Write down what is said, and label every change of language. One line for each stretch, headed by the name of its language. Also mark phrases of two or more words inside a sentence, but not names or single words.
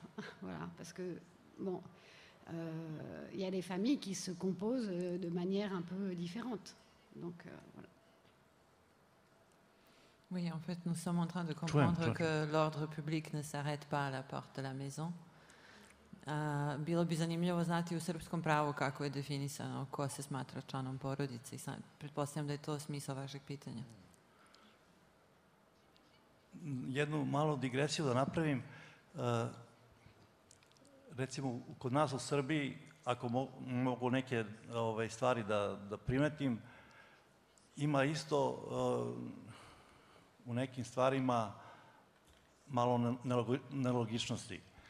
French: Voilà, parce que bon, y a des familles qui se composent de manière un peu différente. Donc voilà. Oui, en fait, nous sommes en train de comprendre que l'ordre public ne s'arrête pas à la porte de la maison.
Serbian: Bilo bi zanimljivo znati u srpskom pravu kako je definisano ko se smatra članom porodice. Pretpostavljam da je to smisao vašeg pitanja. Jednu malu digresiju da napravim. Recimo, kod nas u Srbiji, ako mogu neke stvari da primetim, ima isto u nekim stvarima malo nelogičnosti.